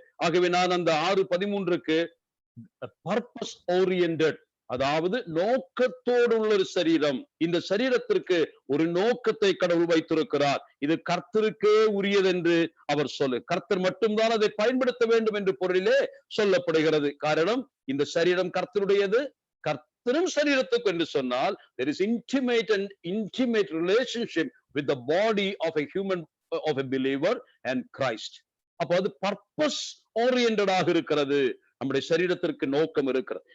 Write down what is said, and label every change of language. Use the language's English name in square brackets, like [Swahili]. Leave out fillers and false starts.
[Tamil] ஆகவே நான் அந்த 6:13க்கு பர்பஸ் ஓரியன்டட், அதாவது நோக்கத்தோடு உள்ள ஒரு சரீரம். இந்த சரீரத்திற்கு ஒரு நோக்கத்தை கடவுள் வைத்திருக்கிறார். இது கர்த்தருக்கே உரியது என்று அவர் கர்த்தர் மட்டும்தான் அதை பயன்படுத்த வேண்டும் என்று பொருளிலே சொல்லப்படுகிறது. காரணம், இந்த சரீரம் கர்த்தருடையது, கர்த்தரும் சரீரத்துக்கு என்று சொன்னால் [English] there is intimate relationship with the body of a human, of a believer and Christ. [Tamil] அப்ப அது பர்பஸ் ஓரியன்டடாக இருக்கிறது. நம்முடைய சரீரத்திற்கு நோக்கம் இருக்கிறது.